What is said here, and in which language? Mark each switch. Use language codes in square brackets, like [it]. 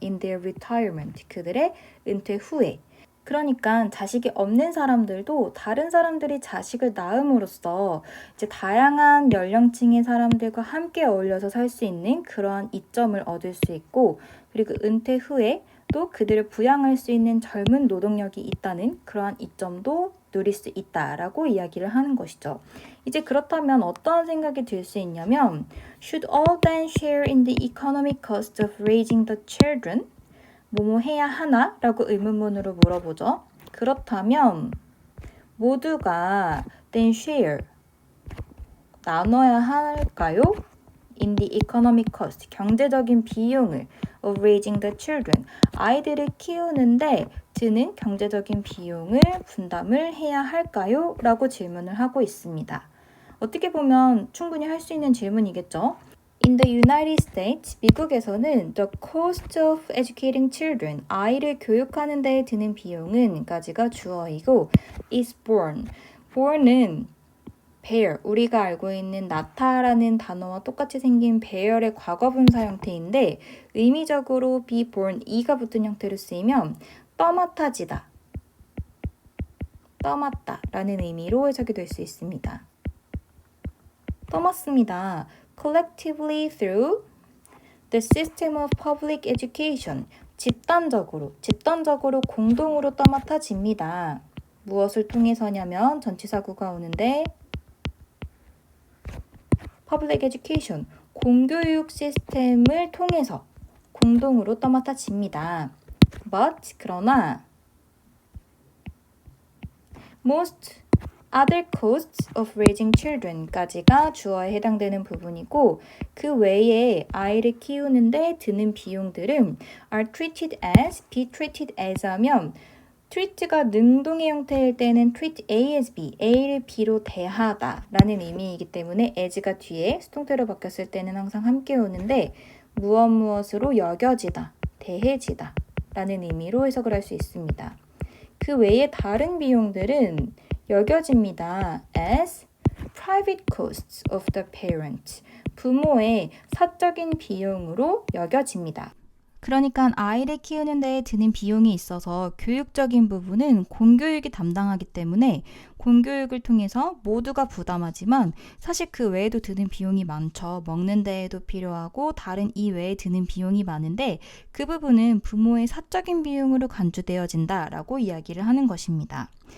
[en] in their retirement, [ko] 그들의 은퇴 후에. 그러니까 자식이 없는 사람들도 다른 사람들이 자식을 낳음으로써 이제 다양한 연령층의 사람들과 함께 어울려서 살 수 있는 그러한 이점을 얻을 수 있고 그리고 은퇴 후에 또 그들을 부양할 수 있는 젊은 노동력이 있다는 그러한 이점도 누릴 수 있다라고 이야기를 하는 것이죠. 이제 그렇다면 어떤 생각이 들 수 있냐면 [en] Should all then share in the economic cost of raising the children? [ko] 뭐뭐 해야 하나? 라고 의문문으로 물어보죠. 그렇다면 모두가 then share 나눠야 할까요? [en] in the economic cost [ko] 경제적인 비용을 [en] of raising the children [ko] 아이들을 키우는데 드는 경제적인 비용을 분담을 해야 할까요? 라고 질문을 하고 있습니다. 어떻게 보면 충분히 할 수 있는 질문이겠죠? [en] In the United States, [ko] 미국에서는 [en] the cost of educating children, [ko] 아이를 교육하는 데 드는 비용은 까지가 주어이고 is borne, borne은 bear, 우리가 알고 있는 낳다라는 단어와 똑같이 생긴 bear의 과거분사 형태인데 의미적으로 be born, e가 붙은 형태로 쓰이면 떠맡아지다, 떠맡다 라는 의미로 해석이 될 수 있습니다. 떠맡습니다. [en] Collectively through the system of public education, [ko] 집단적으로 공동으로 떠맡아집니다. 무엇을 통해서냐면 전치사구가 오는데 public education, 공교육 시스템을 통해서 공동으로 떠맡아집니다. But, 그러나 [en] most other costs of raising children [ko] 까지가 주어에 해당되는 부분이고 그 외에 아이를 키우는데 드는 비용들은 [en] are treated as, be treated as [ko] 하면 treat가 능동의 형태일 때는 [en] treat A as B, [ko] A를 B로 대하다 라는 의미이기 때문에 as가 뒤에 수동태로 바뀌었을 때는 항상 함께 오는데 무엇으로 여겨지다, 대해지다 라는 의미로 해석을 할 수 있습니다. 그 외에 다른 비용들은 여겨집니다. [en] as private costs of the parent, [ko] 부모의 사적인 비용으로 여겨집니다. 그러니까 아이를 키우는 데 드는 비용이 있어서 교육적인 부분은 공교육이 담당하기 때문에 공교육을 통해서 모두가 부담하지만 사실 그 외에도 드는 비용이 많죠. 먹는 데에도 필요하고 다른 이외에 드는 비용이 많은데 그 부분은 부모의 사적인 비용으로 간주되어진다라고 이야기를 하는 것입니다.